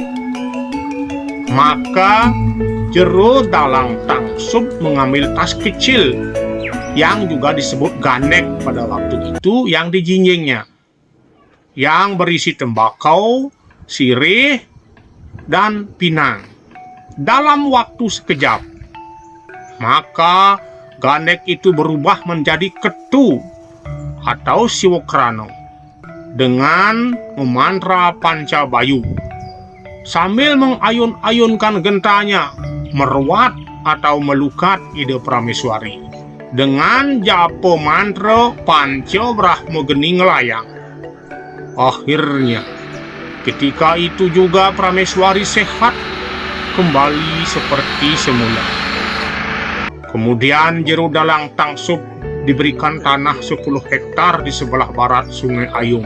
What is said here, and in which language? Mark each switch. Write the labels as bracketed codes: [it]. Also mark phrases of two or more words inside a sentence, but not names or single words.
[id] Maka Jero Dalang Tangsub mengambil tas kecil yang juga disebut ganek pada waktu itu yang dijinjingnya, yang berisi tembakau, sirih, dan pinang. Dalam waktu sekejap, maka ganek itu berubah menjadi ketu atau siwokrano dengan memantra Pancabayu sambil mengayun-ayunkan gentanya, meruat atau melukat ide Prameswari dengan japo mantra Panca Brahma Geni Ngelayang. Akhirnya ketika itu juga Prameswari sehat kembali seperti semula. Kemudian Jero Dalang Tangsub diberikan tanah 10 hektar di sebelah barat Sungai Ayung.